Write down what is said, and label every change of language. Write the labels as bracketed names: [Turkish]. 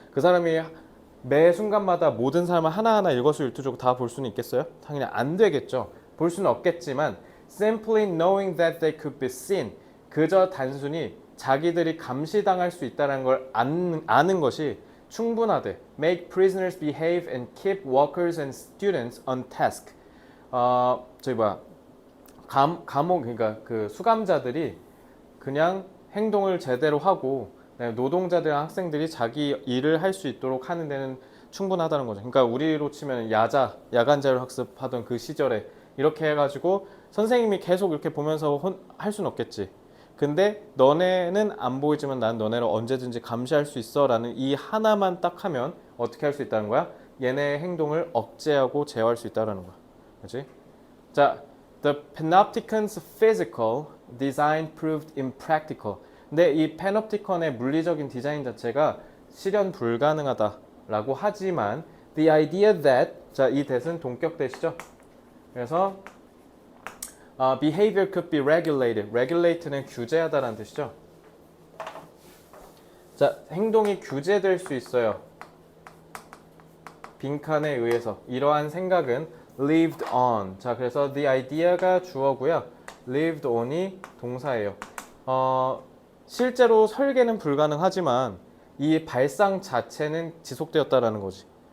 [Korean] 그 사람이 매 순간마다 모든 사람을 하나하나 일거수일투족을 다 볼 수는 있겠어요? 당연히 안 되겠죠. 볼 수는 없겠지만 [English] simply knowing that they could be seen, [Korean] 그저 단순히 자기들이 감시당할 수 있다는 걸 아는 것이 충분하대. [English] Make prisoners behave and keep workers and students on task. [Korean] 저기 뭐야, 감옥, 그러니까 그 수감자들이 그냥 행동을 제대로 하고 노동자들이나 학생들이 자기 일을 할 수 있도록 하는 데는 충분하다는 거죠. 그러니까 우리로 치면 야간 자율 학습하던 그 시절에 이렇게 해가지고 선생님이 계속 이렇게 보면서 할 수는 없겠지. 근데 너네는 안 보이지만 난 너네를 언제든지 감시할 수 있어 라는 이 하나만 딱 하면 어떻게 할 수 있다는 거야? 얘네의 행동을 억제하고 제어할 수 있다는 거야. 그렇지? 자, [English] the panopticon's physical design proved impractical. [Korean] 근데 이 panopticon의 물리적인 디자인 자체가 실현 불가능하다라고 하지만 [English] the idea that [Korean] 자, 이 that은 동격 that이죠. [English] 그래서 behavior could be regulated. [Korean] regulate는 규제하다라는 뜻이죠. 자, 행동이 규제될 수 있어요. 빈칸에 의해서. 이러한 생각은 [English] lived on. [Korean] 자, 그래서 the idea가 주어고요. lived on이 동사예요. 실제로 설계는 불가능하지만 이 발상 자체는 지속되었다라는 거지.